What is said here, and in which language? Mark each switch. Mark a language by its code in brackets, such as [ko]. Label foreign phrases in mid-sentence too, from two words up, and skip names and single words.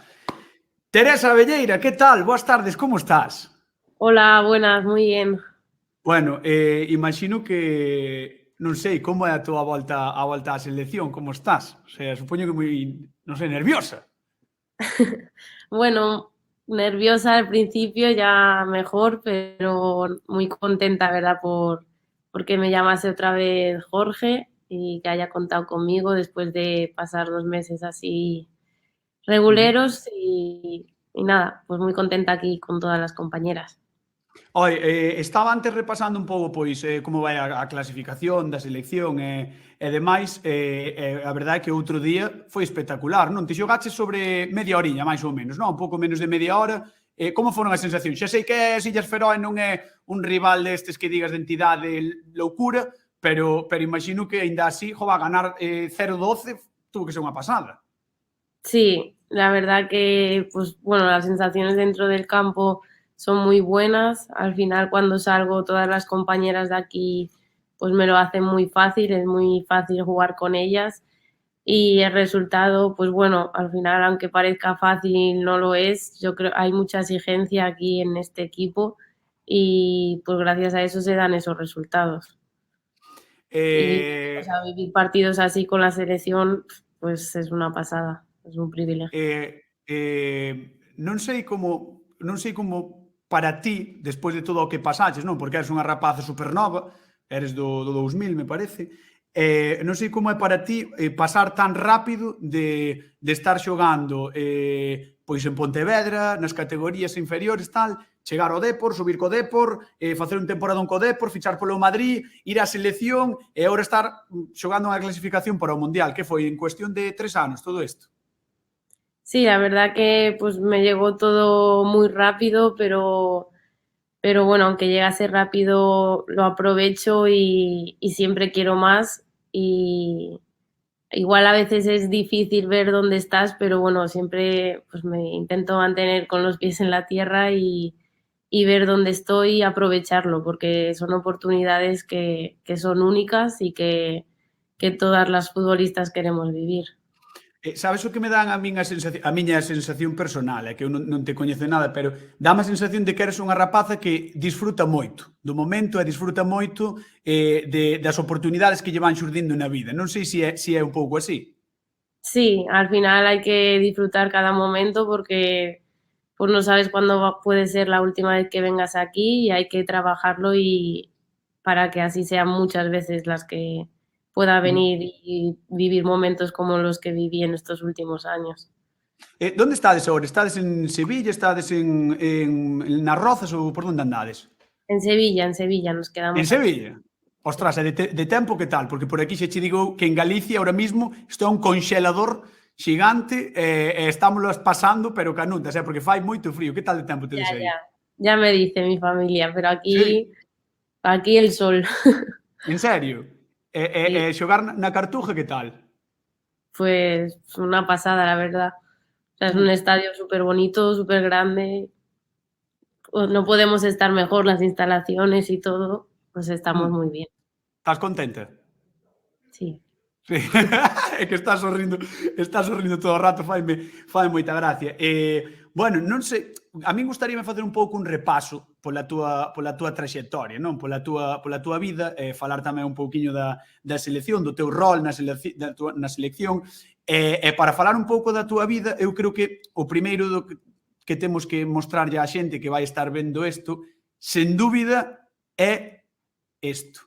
[gl] Teresa Velleira, que tal? Boas tardes, como estás? [es] Hola, buenas, moi bien. Bueno, imagino que... [gl] non sei, como é a tua volta á selección, como estás? [es] O sea, [gl] supoño que moi, non sei, nerviosa. [es] Bueno, nerviosa al principio, ya mejor, pero muy contenta, ¿verdad? Porque me llamase otra vez Jorge y que haya contado conmigo después de pasar 2 meses así reguleros y nada, pues muy contenta aquí con todas las compañeras. [gl] Estaba antes repasando un pouco pois como vai a clasificación da selección e demais, a verdade é que outro día foi espectacular, non? Te xogaches sobre media horiña, máis ou menos, non? Un pouco menos de media hora. Como foron as sensacións? Xa sei que as Illas Feroe non é un rival destes que digas de entidade loucura, pero imagino que aínda así, [es] va a ganar 0-12, tuvo que ser unha pasada. Sí, la verdad que, pues bueno, las sensaciones dentro del campo son muy buenas. Al final, cuando salgo, todas las compañeras de aquí pues me lo hacen muy fácil, es muy fácil jugar con ellas. Y el resultado, pues bueno, al final, aunque parezca fácil, no lo es. Yo creo que hay mucha exigencia aquí en este equipo y pues gracias a eso se dan esos resultados. Y o sea, vivir partidos así con la selección, pues es una pasada, es un privilegio. [gl] Non sei como para ti, despois de todo o que pasaches, non? Porque eres unha rapaza supernova, eres do 2000, me parece. Non sei como é para ti pasar tan rápido de estar xogando pois en Pontevedra, nas categorías inferiores, tal, chegar ao Depor, subir co Depor, facer un temporadón co Depor, fichar polo Madrid, ir á selección e agora estar xogando unha clasificación para o Mundial, que foi en cuestión de 3 anos todo isto. [es] Sí, la verdad que pues me llegó todo muy rápido, pero bueno, aunque llegase rápido lo aprovecho y siempre quiero más y igual a veces es difícil ver dónde estás, pero bueno, siempre pues me intento mantener con los pies en la tierra y ver dónde estoy y aprovecharlo, porque son oportunidades que son únicas y que todas las futbolistas queremos vivir. [gl] Sabes o que me dan a miña sensación personal, é que eu non te coñezo nada, pero dáme a sensación de que eres unha rapaza que disfruta moito do momento e disfruta moito das oportunidades que lle van xurdindo na vida. Non sei se é un pouco así. [es] Sí, al final hay que disfrutar cada momento porque pues no sabes cuándo puede ser la última vez que vengas aquí y hay que trabajarlo y para que así sean muchas veces las que pueda venir y vivir momentos como los que viví en estos últimos años. [gl] Donde estades agora? Estades en Sevilla? Estades nas Rozas ou por onde andades? [es] En Sevilla nos En quedamos aquí. Sevilla? [gl] Ostras, e de tempo que tal? Porque por aquí xa che digo que en Galicia [es] ahora mismo [gl] está un conxelador xigante e estámoslas pasando, pero canutas, porque fai moito frío. Que tal de tempo [es] Ya, [gl] tedes aí? [es] ya me dice mi familia, pero Sí, aquí el sol. en serio? Sí, [gl] Xogar na Cartuja que tal? [es] pues una pasada, la verdad. O sea, es un Uh, estadio súper bonito, súper grande. No podemos estar mejor, las instalaciones y todo, pues estamos muy bien. [gl] Estás contenta? [es] Sí. Sí. [gl] É que estás sorrindo todo o rato, fai moita gracia. Bueno, non sei, a min gustaríame facer un pouco un repaso pola túa traxectoria, non? Pola túa vida, falar tamén un pouquiño da selección, do teu rol na selección, e para falar un pouco da túa vida, eu creo que o primeiro que temos que mostrarlle á xente que vai estar vendo isto, sen dúbida, é isto.